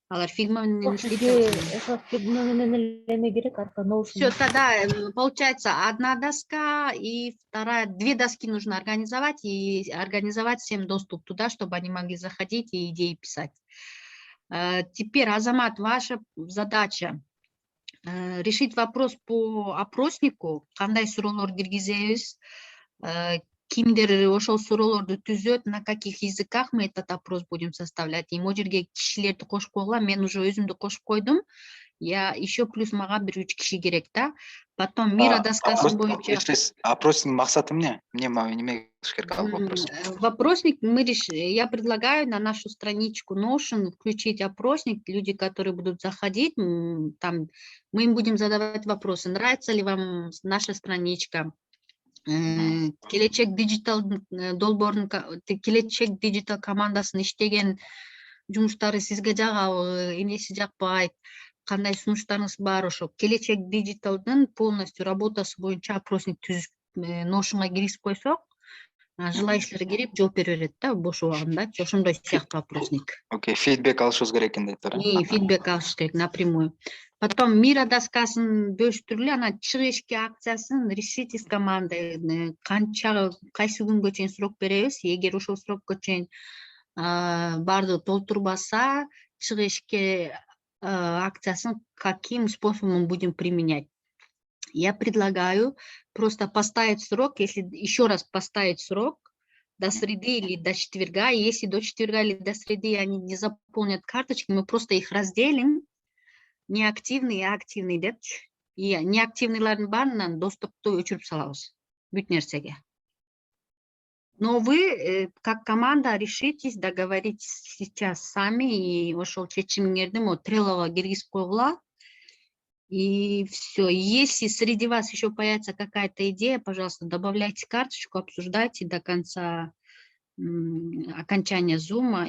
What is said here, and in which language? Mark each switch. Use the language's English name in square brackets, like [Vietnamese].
[Kyrgyz] Алар фигма менен иштейт. Фигма менен эле керек, арка Notion. [Russian] Все, тогда получается одна доска и вторая, 2 доски нужно организовать и организовать всем доступ туда, чтобы они могли заходить и идеи писать. Теперь, Азамат, ваша задача решить вопрос по опроснику, [Kyrgyz] кандай суроолор киргизебиз, кимдер ошол суроолорду түзөт, [Russian] на каких языках мы этот опрос будем составлять. [Kyrgyz] И могу жерге кишилерди кошуп койгула, мен уже өзүмдү кошуп койдум. [Russian] Я еще плюс [Kyrgyz] мага 1-3 киши керек да. [Russian] Потом [Kyrgyz] миродоскасы боюнча. Опросник максаты эмне? Неме кылыш керек ал вопросник? [Russian] Вопросник я предлагаю на нашу страничку Notion включить опросник. Люди, которые будут заходить, там мы им будем задавать вопросы. Нравится ли вам наша страничка? [Kyrgyz] Келечек диджитал долбоордун, келечек диджитал командасын иштеген жумуштары сизге жагабы, эмнеси жакпайт, кандай сунуштарыңыз бар? Ошо келечек диджиталдын полностью работасы боюнча опросник түзүп Notion'га киргизип койсок, желающийлер кирип жооп бере берет да, бош убагында. Ошондой сыяктуу опросник. Окей, фидбек алышыбыз керек экен деп тур. Фидбек алыш керек [Russian] напрямую. [Kyrgyz] Потом миродоскасын бөлүштүрүлүп, анан чыгышки акциясын [Russian] решите с командой. [Kyrgyz] Кайсы күнгө чейин срок беребиз. Эгер ошол срокко чейин баардыгы толтурбаса, чыгышки акциясын [Russian] каким способом будем применять. Я предлагаю просто поставить срок, если еще раз поставить срок до среды или до четверга. Если до четверга или до среды они не заполнят карточки, мы просто их разделим. Неактивный и активный [Kyrgyz] деп. И неактивныйлардын баарынан доступту өчүрүп салабыз бүт нерсеге. [Russian] Но вы, как команда, решитесь, договоритесь сейчас сами, и [Kyrgyz] ошол чечимиңерди Trello'га киргизип койгула. [Russian] И все. Если среди вас еще появится какая-то идея, пожалуйста, добавляйте карточку, обсуждайте до конца окончания зума.